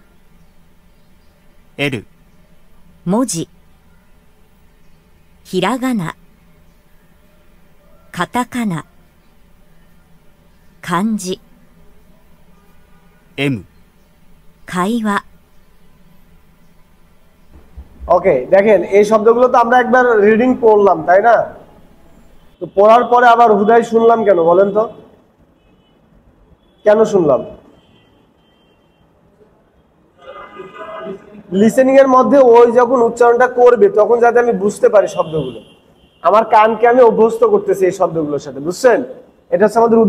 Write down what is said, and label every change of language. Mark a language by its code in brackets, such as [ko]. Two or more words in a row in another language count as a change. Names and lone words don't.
[ja] L、文字、ひらがな、カタカナ、漢字、 M、会話。 [bn] ওকে, দেখেন এই শব্দগুলো তো আমরা একবার রিডিং পড়লাম, তাই না? তো পড়ার পরে আবার হুদাই শুনলাম কেন বলেন তো? কেন শুনলাম? লিসেনিং এর মধ্যে ওই যখন উচ্চারণটা করবে তখন যাতে আমি বুঝতে পারি শব্দগুলো, আমার কানকে আমি অভ্যস্ত করতেছি এই শব্দগুলোর সাথে, বুঝছেন?